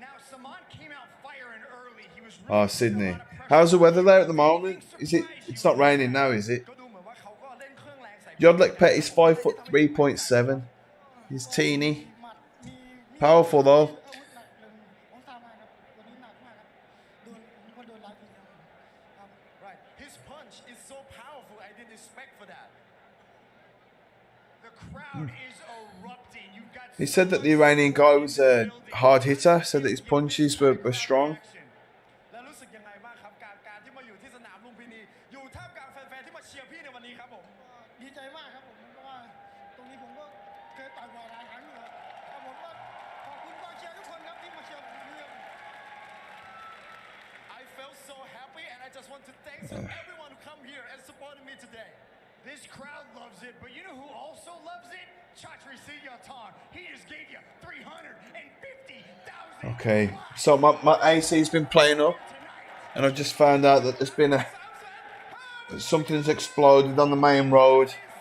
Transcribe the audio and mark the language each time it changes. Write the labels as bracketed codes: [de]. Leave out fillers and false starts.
[en] Saman came out firing early. He was Oh, Sydney. How's the weather there at the moment? Is it? It's not raining now, is it? [th] ก็ดูเหมือนว่าเขาก็เล่นเครื่องแรงใส่ [en] Yodlek Pet is 5'3.7". He's teeny. Powerful though. [th] ผมทราบมากครับตัวนี้หนักมากครับผมก็โดนหลายทีครับ [en] Right. His punch is so powerful. I didn't expect for that. The crowd is erupting. You've got He said that the Iranian guy was a hard hitter, said that his punches were strong. [th] แล้วรู้สึกยังไงบ้างครับการที่มาอยู่ที่สนามลุมพินีอยู่ท่ามกลางแฟนๆที่มาเชียร์พี่ในวันนี้ครับผมดีใจมากครับผมเพราะว่าตรงนี้ผมก็เคยต่อยมาหลายครั้งอยู่ครับผมก็ขอบคุณกองเชียร์ทุกคนครับที่มาเชียร์ผมวันนี้ครับ [en] I felt so happy, and I just want to thank everyone who come here and supported me today. This crowd loves it, but you know who also loves it? Chatri Singyatar. He just gave you 350,000. Okay, so my AC's been playing up, and I've just found out that there's been something's exploded on the main road.